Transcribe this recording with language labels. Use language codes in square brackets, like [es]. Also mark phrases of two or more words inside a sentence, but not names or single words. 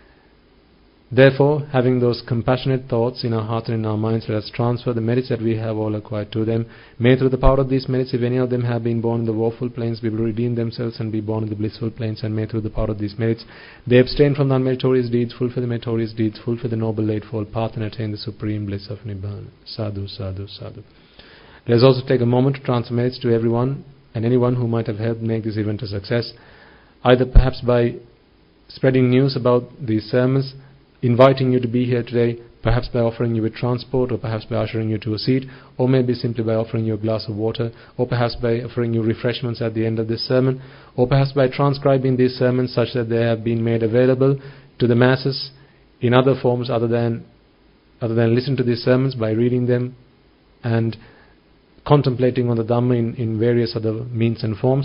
[en] Therefore, having those compassionate thoughts in our hearts and in our minds, let us transfer the merits that we have all acquired to them. May through the power of these merits, if any of them have been born in the woeful planes, be able to redeem themselves and be born in the blissful planes, and may through the power of these merits, they abstain from the unmeritorious deeds, fulfill the meritorious deeds, fulfill the noble eightfold path, and attain the supreme bliss of Nibbana. [pi] Sadhu, sadhu, sadhu. [en] Let us also take a moment to transfer merits to everyone and anyone who might have helped make this event a success, either perhaps by spreading news about these sermons, inviting you to be here today, perhaps by offering you with transport, or perhaps by ushering you to a seat, or maybe simply by offering you a glass of water, or perhaps by offering you refreshments at the end of this sermon, or perhaps by transcribing these sermons such that they have been made available to the masses in other forms other than listen to these sermons, by reading them and contemplating on the Dhamma in various other means and forms.